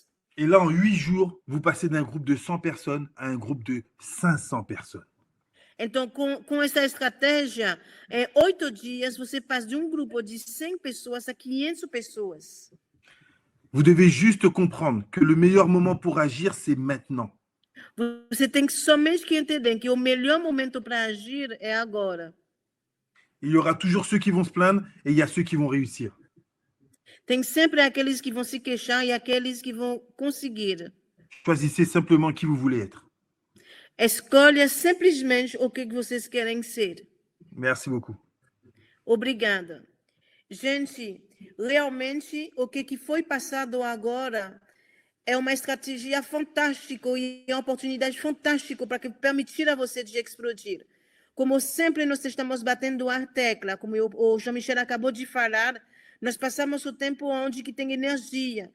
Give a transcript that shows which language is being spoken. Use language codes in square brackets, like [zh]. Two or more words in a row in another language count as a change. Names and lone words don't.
[fr] Et là, en 8 jours, vous passez d'un groupe de 100 personnes à un groupe de 500 personnes. [pt] Então, com essa estratégia, em 8 dias, você passa de um grupo de 100 pessoas a 500 pessoas. [fr] Vous devez juste comprendre que le meilleur moment pour agir, c'est maintenant. [pt] Você tem que somente que entender que o melhor momento para agir é agora. [fr] Il y aura toujours ceux qui vont se plaindre et il y a ceux qui vont réussir. [pt] Tem sempre aqueles que vão se queixar e aqueles que vão conseguir. [fr] Choisissez simplement qui vous voulez être. [pt] Escolha simplesmente o que vocês querem ser. [fr] Merci beaucoup. [pt] Obrigada. Gente, realmente o que foi passado agora é uma estratégia fantástica e uma oportunidade fantástica para permitir a você de explodir. Como sempre nós estamos batendo a tecla, como o Jean-Michel acabou de falar, nós passamos o tempo onde que tem energia.